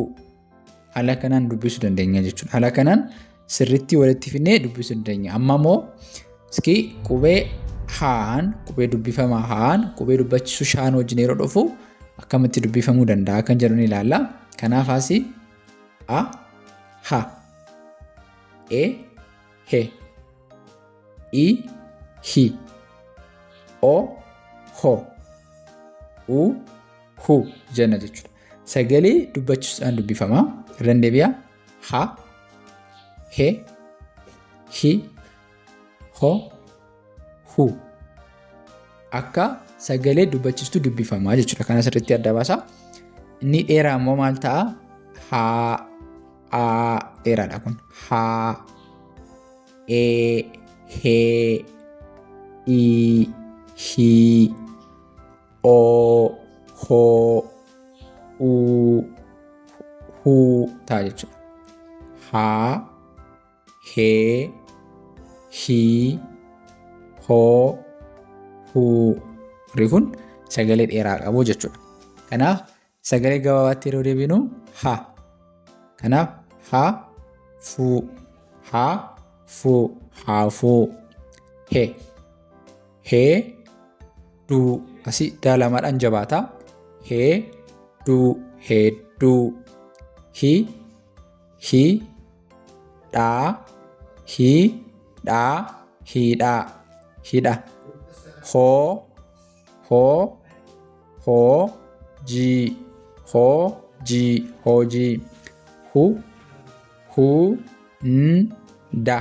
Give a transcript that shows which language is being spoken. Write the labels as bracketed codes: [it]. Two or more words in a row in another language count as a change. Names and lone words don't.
[om] Haala kanaan dubbisuu dandeenya jechuudha. Haala kanaan sirriitti walitti fidnee dubbisuu dandeenya. Amma immoo iskii qubee haan qubee dubbifamaa haan qubee dubbachiisu shaan wajjin yeroo dhufu akkamitti dubbifamuu danda'a kan jedhu ni ilaalla. Kanaaf asii a ha e he i hi o ho u hu jenna jechuudha. Sagalee dubbachiisuudhaan dubbifama. Irraan deebi'a. Ha he hi ho hu akka sagalee dubbachiistuu dubbifamaa jechuudha. Kana sirriitti adda baasa. Inni dheeraa immoo maal ta'a? Haa dheeraadha kun. Haa hee hi hoo hu ta'a jechuudha. Haa hee hi hoo hu. Warri kun sagalee dheeraa qabu jechuudha. Kanaaf sagalee gabaabaatti yeroo deebinu ha. Kanaaf ha fu haafuu. He du. Asii daalamaadhaan jabaata. Hedduu. Hi dhaa hidha. Hojii hunda.